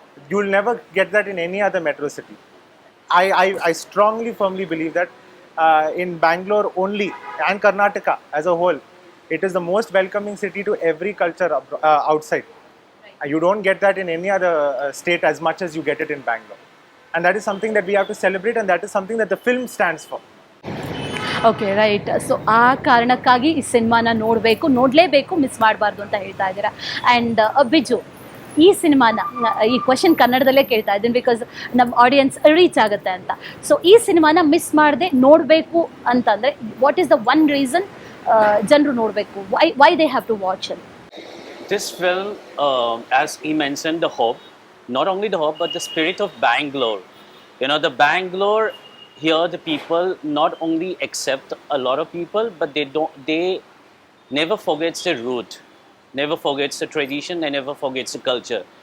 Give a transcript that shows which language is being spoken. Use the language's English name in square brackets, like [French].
[English] You'll never get that in any other metro city. I strongly, firmly believe that in Bangalore only and Karnataka as a whole, it is the most welcoming city to every culture outside. You don't get that in any other state as much as you get it in Bangalore. And that is something that we have to celebrate, and that is something that the film stands for. Okay, right. [Kannada] So ಆ ಕಾರಣಕ್ಕಾಗಿ ಈ ಸಿನಿಮಾನ ನೋಡಲೇಬೇಕು, miss ಮಾಡಬಾರ್ದು ಅಂತ ಹೇಳ್ತಾ ಇದ್ದೀರಾ. And Biju, ಈ ಸಿನಿಮಾನ ಈ ಕ್ವಶನ್ ಕನ್ನಡದಲ್ಲೇ ಕೇಳ್ತಾ ಇದ್ದೀನಿ ಬಿಕಾಸ್ ನಮ್ಮ ಆಡಿಯನ್ಸ್ ರೀಚ್ ಆಗುತ್ತೆ ಅಂತ. ಸೊ ಈ ಸಿನಿಮಾನ ಮಿಸ್ ಮಾಡದೆ ನೋಡಬೇಕು ಅಂತಂದರೆ [English] what is the one reason [Kannada] ಜನರು ನೋಡಬೇಕು? [English] Why they have to watch it? This film, as he mentioned, the hope, not only the hope, but the spirit of Bangalore. The Bangalore here, the people not only accept a lot of people, but they never forgets the root, never forgets the tradition, they never forgets the culture.